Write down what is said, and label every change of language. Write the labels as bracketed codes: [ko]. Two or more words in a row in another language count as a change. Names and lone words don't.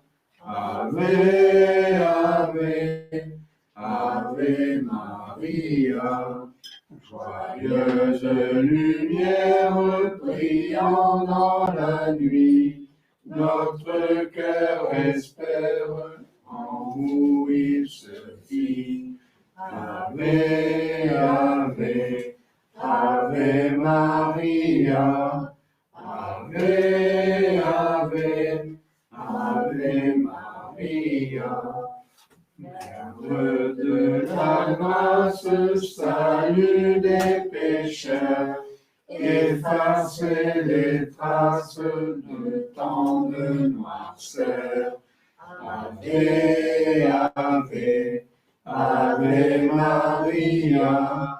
[la] Ave, Ave, Ave Maria. [fr] Joyeuse lumière brillant dans la nuit, notre cœur espère en vous il se fit. [la] Ave, Ave, Ave Maria. Ave, Ave, Ave Maria. [fr] Mère de la grâce, salut des pécheurs, effacez les traces de tant de noirceur. [la] Ave, Ave, Ave Maria.